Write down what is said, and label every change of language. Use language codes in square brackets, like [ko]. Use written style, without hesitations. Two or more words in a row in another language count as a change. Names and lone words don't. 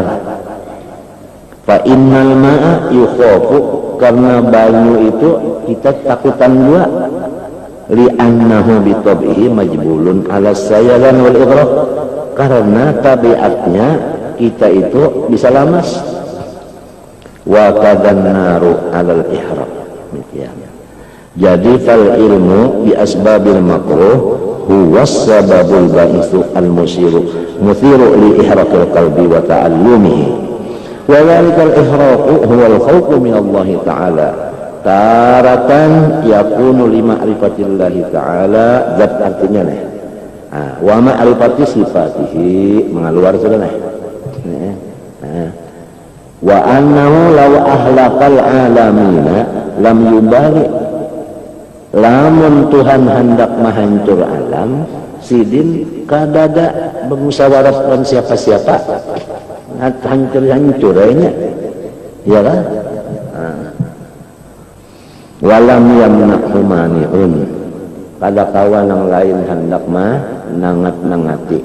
[ar] فإن الماء يخاف, [bjn] karena banyu itu kita takutan juga. [ar] لأنه بطبعه مجبول على السيلان والإغراق, [bjn] karena tabiatnya kita itu bisa lamas. [ar] وكذا النار على الإحراق. Jadi فالعلم بأسباب المكروه هو السبب الباعث المثير مثير لإحراق القلب وتألمه. وذلك الإحراق هو الخوف من الله تعالى. تارة يكون لمعرفة الله تعالى, [bjn] zat artinya nih. [ar] ومعرفة صفاته, [bjn] mengaluar sudah nih. [ar] وأنه لو أهلك العالمين لم يبال, [bjn] lamun Tuhan hendak menghancur alam sidin kadada bermusyawarah dengan siapa-siapa, hancur-hancur aja ya kan. [ar] ولم يمنعه مانع, [bjn] kada kawan yang lain hendak nangat-nangati.